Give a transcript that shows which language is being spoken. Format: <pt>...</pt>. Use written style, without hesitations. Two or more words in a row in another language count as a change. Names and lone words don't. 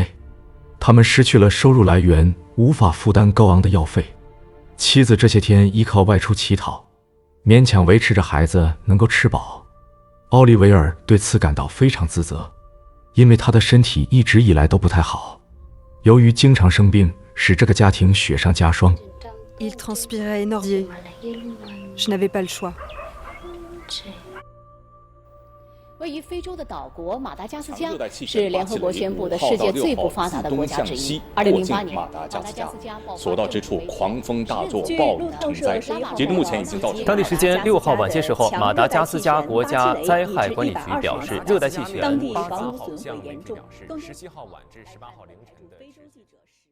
<zh>他们失去了收入来源，无法负担高昂的药费。妻子这些天依靠外出乞讨， 勉强维持着孩子能够吃饱。奥利维尔对此感到非常自责，因为他的身体一直以来都不太好，由于经常生病，使这个家庭雪上加霜。</zh> <fr>Il transpirait énormément. Je n'avais pas le choix.</fr> <zh>位于非洲的岛国马达加斯加是联合国宣布的世界最不发达的国家之一。2008年，马达加斯加所到之处狂风大作，暴雨成灾。截至目前，已经造成当地时间6号晚些时候，马达加斯加国家灾害管理局表示，热带气旋巴兹好像表示17号晚至18号凌晨的。</zh>